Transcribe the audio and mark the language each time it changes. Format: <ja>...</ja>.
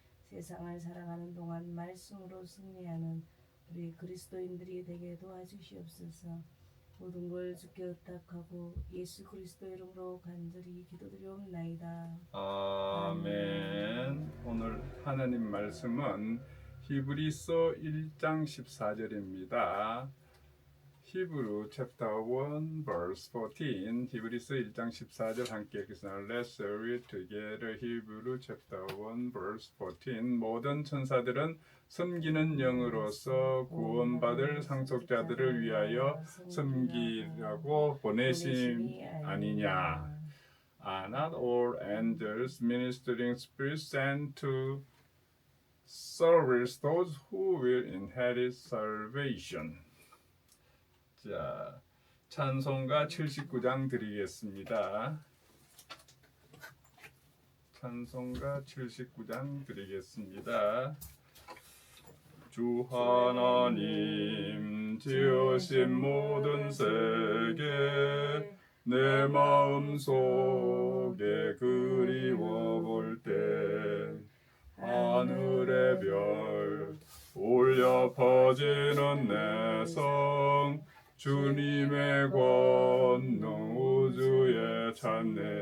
<ko>세상을 살아가는 동안 말씀으로 승리하는 우리 그리스도인들이 되게 도와주시옵소서. 모든 걸 주께 의탁하고 예수 그리스도 이름으로 간절히 기도드리옵나이다. 아멘. 오늘 하나님 말씀은 히브리서 1장 14절입니다.</ko> <en>히브리 chapter 1 verse 14.</en> <ko>히브리서 1장 14절 함께 읽겠습니다.</ko> <en>Let's read together. 히브리 chapter 1 verse 14.</en> <ko>모든 천사들은 섬기는 영으로서 구원받을 상속자들을 위하여 섬기라고 보내심 아니냐.</ko> <en>Not all angels ministering spirits sent to service those who will inherit salvation.</en> <ko>자, 찬송가 79장 드리겠습니다. 찬송가 79장 드리겠습니다. 주 하나님 지으신 모든 세계 내 마음속에 그리워 볼 때 하늘의 별 울려 퍼지는 내성 주님의 권능 우주에 찾네.</ko>